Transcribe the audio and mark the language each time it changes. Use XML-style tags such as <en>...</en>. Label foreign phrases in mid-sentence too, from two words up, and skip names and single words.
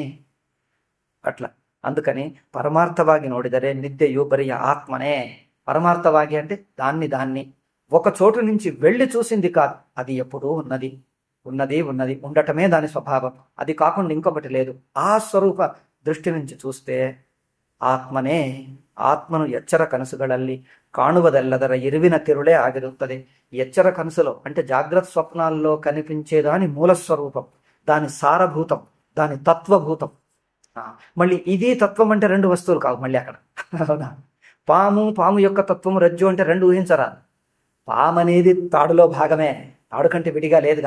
<te>అట్లా అందుకని</te> <kn>ಪರಮಾರ್ಥವಾಗಿ ನೋಡಿದರೆ</kn> <te>నిద్యయు బరియ ఆత్మనే. పరమార్థವಾಗಿ అంటే దాన్ని ఒక చోటు నుంచి వెళ్ళి చూసింది కాదు, అది ఎప్పుడూ ఉన్నది ఉండటమే దాని స్వభావం. అది కాకుండా ఇంకొకటి లేదు. ఆ స్వరూప దృష్టి నుంచి చూస్తే ಆತ್ಮನೇ.</te> <kn>ಆತ್ಮನು ಎಚ್ಚರ ಕನಸುಗಳಲ್ಲಿ ಕಾಣುವುದೆಲ್ಲದರ ಇರುವಿನ ತಿರುಳೇ ಆಗಿರುತ್ತದೆ.</kn> <te>ఎచ్చర కనసులో అంటే జాగ్రత్త స్వప్నాల్లో కనిపించే దాని మూల స్వరూపం, దాని సారభూతం, దాని తత్వభూతం. మళ్ళీ ఇది తత్వం అంటే రెండు వస్తువులు కావు మళ్ళీ అక్కడ. అవునా? పాము యొక్క తత్వం, రజ్జు అంటే రెండు ఊహించరా. పాము అనేది తాడులో భాగమే, తాడు కంటే విడిగా లేదుగా.</te>